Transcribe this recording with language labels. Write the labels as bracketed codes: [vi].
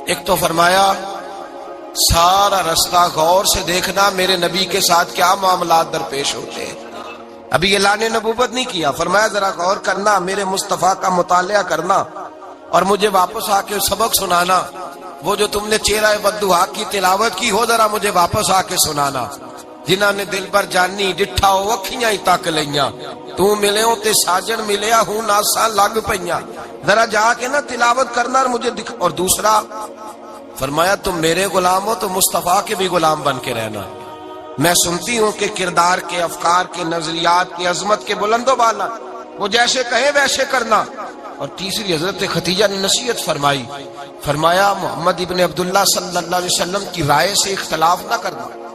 [ur] ایک تو فرمایا سارا رستہ غور سے دیکھنا میرے نبی کے ساتھ کیا معاملات درپیش ہوتے ہیں. ابھی اعلان نبوت نہیں کیا. فرمایا ذرا غور کرنا، میرے مصطفیٰ کا مطالعہ کرنا اور مجھے واپس آ کے سبق سنانا. وہ جو تم نے چہرہ بددعا کی تلاوت کی ہو ذرا مجھے واپس آ کے سنانا. [pa] جنہاں نے دل پر جانی ڈٹھا ہو اکھیاں ہی تک لیاں، تو ملے ہو تے ساجن ملیا ہوں ناساں لگ پئیاں. [ur] ذرا جا کے نا تلاوت کرنا اور مجھے دکھ. اور دوسرا فرمایا تم میرے غلام ہو تو مصطفیٰ کے بھی غلام بن کے رہنا. میں سنتی ہوں کہ کردار کے، افکار کے، نظریات کی، عظمت کے بلند و بالا، وہ جیسے کہیں ویسے کرنا. اور تیسری حضرت خدیجہ نے نصیحت فرمائی. فرمایا محمد ابن عبداللہ صلی اللہ علیہ وسلم کی رائے سے اختلاف نہ کرنا.